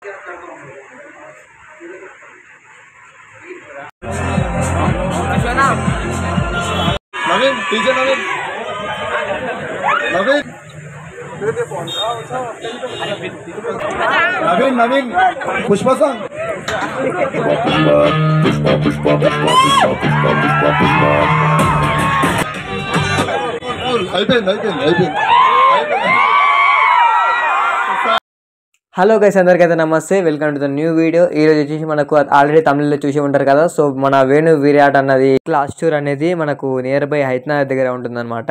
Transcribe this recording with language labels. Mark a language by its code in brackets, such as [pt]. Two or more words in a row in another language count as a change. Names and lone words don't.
[en] नवीन डीजे नवीन नवीन नवीन नवीन पुष्पा सॉन्ग అయిపోయింది hello guys, [te] అందరికైతే నమస్తే. [en] welcome to the new video. [te] ఈ రోజు వచ్చేసి మనకు ఆల్రెడీ తమిళలో చూసి ఉంటారు కదా. సో మన వేణు విరాట్ అన్నది [en] class tour [te] అనేది మనకు [en] near by [te] హైదరాబాద్ దగ్గర ఉంటుంది అనమాట.